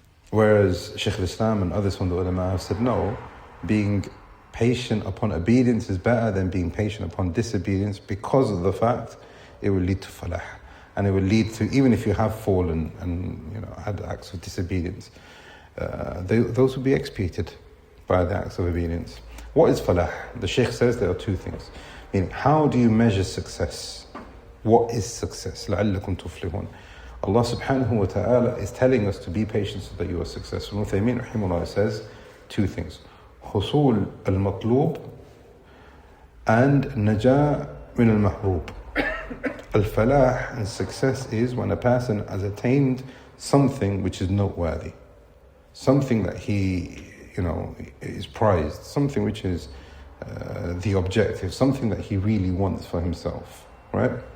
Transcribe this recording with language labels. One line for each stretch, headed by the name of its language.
English: Whereas Shaykh al-Islam and others from the ulama have said no, being patient upon obedience is better than being patient upon disobedience, because of the fact it will lead to falah, and it will lead to, even if you have fallen and had acts of disobedience, those will be expiated by the acts of obedience. What is falah? The Shaykh says there are 2 things. Meaning, how do you measure success? What is success?
Arabic: لَعَلَّكُمْ تُفْلِحُونَ.
English: Allah subhanahu wa ta'ala is telling us to be patient so that you are successful. Uthaymeen rahimahullah says 2 things.
Arabic: حصول المطلوب and نجاة من المحبوب.
English: Al-falah and success is when a person has attained something which is noteworthy. Something that he is prized, something which is the objective, something that he really wants for himself, right?